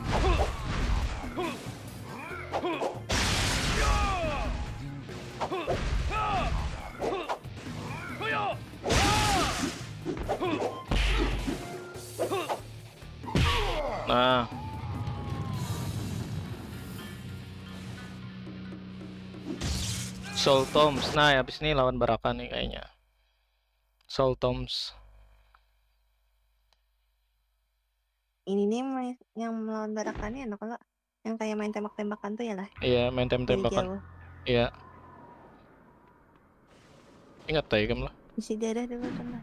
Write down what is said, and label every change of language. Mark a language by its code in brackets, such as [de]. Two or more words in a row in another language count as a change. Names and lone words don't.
[bjn] Nah, Soul Tombs. Nah, habis ini lawan Baraka nih kayaknya. Soul Tombs. [id] Ini nih yang melawan Barakannya enak kalau yang kayak main tembak-tembakan tuh ya lah Iya, main dari tembak-tembakan. jauh. Iya. Ingat Taegam lah. Isi darah dulu tuh nah.